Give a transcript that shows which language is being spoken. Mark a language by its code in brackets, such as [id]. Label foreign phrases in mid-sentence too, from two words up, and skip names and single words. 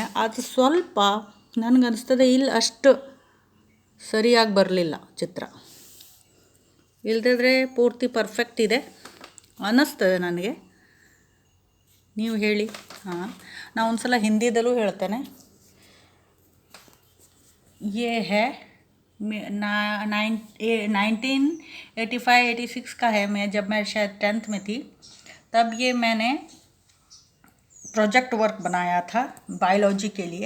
[kn] ಅದು ಸ್ವಲ್ಪ ನನಗನ್ನಿಸ್ತದೆ ಇಲ್ಲಿ ಅಷ್ಟು ಸರಿಯಾಗಿ ಬರಲಿಲ್ಲ ಚಿತ್ರ. ಇಲ್ಲದಿದ್ರೆ ಪೂರ್ತಿ ಪರ್ಫೆಕ್ಟ್ ಇದೆ ಅನ್ನಿಸ್ತದೆ ನನಗೆ. ನೀವು ಹೇಳಿ. ನಾನು ಒಂದು ಸಲ ಹಿಂದಿದಲ್ಲೂ ಹೇಳ್ತೇನೆ. [hi] ये है 1985-86 का है. जब मैं शायद 10th में थी, तब ये मैंने [en] project work [hi] बनाया था बायोलॉजी के लिए.